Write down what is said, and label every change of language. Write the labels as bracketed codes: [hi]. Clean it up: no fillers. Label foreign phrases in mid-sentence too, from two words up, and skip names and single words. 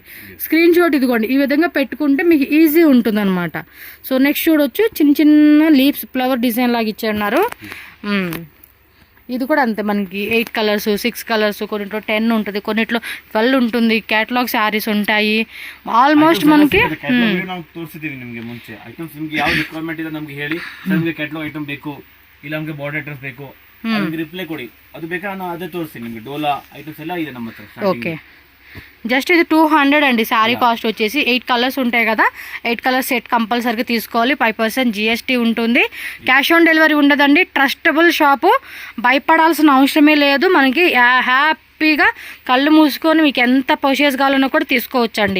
[en] screen shot [te] ఇదిగోండి, ఈ విధంగా పెట్టుకుంటే మీకు ఈజీ ఉంటుంది అనమాట. సో నెక్స్ట్ చూడొచ్చు, చిన్న చిన్న [en] leaves flower design [te] లాగా ఇచ్చారు. ఇది కూడా అంతే, మనకి 8 కలర్స్ 6 కలర్స్, కొన్నిట్లో 10 ఉంటుంది, కొన్నిట్లో 12 ఉంటుంది. [en] catalogue sarees [te] ఉంటాయి. ఆల్మోస్ట్ మనకి [kn] ತೋರಿಸಿದೀವಿ ನಿಮಗೆ ಮುಂಚೆ. ಐಟಮ್ಸ್ ನಿಮಗೆ ಯಾವ ರಿಕ್ವೈರ್ಮೆಂಟ್ ಇದೆ ನಮಗೆ ಹೇಳಿ, ನಮಗೆ [en] catalogue item [kn] ಬೇಕು, ಇಲ್ಲ ನಮಗೆ [en] border items [kn] ಬೇಕು, ನಮಗೆ ರಿಪ್ಲೈ ಕೊಡಿ. ಅದು ಬೇಕಾ ನಾನು ಅದೇ ತೋರಿಸ್ತೀನಿ ನಿಮಗೆ. ಡೋಲಾ ಐಟಮ್ಸ್ ಎಲ್ಲ ಇದೆ ನಮ್ಮ ಹತ್ರ. [te] ఓకే. జస్ట్ ఇది 200 అండి శారీ కాస్ట్ వచ్చేసి. 8 కలర్స్ ఉంటాయి కదా, 8 [en] colours set [te] కంపల్సరీగా తీసుకోవాలి. 5% GST ఉంటుంది. [en] cash on delivery [te] ఉండదండి. [en] trustable shop, [te] భయపడాల్సిన అవసరమే లేదు. మనకి హ్యాపీగా కళ్ళు మూసుకొని మీకు ఎంత పర్చేస్ కావాలన్నా కూడా తీసుకోవచ్చండి.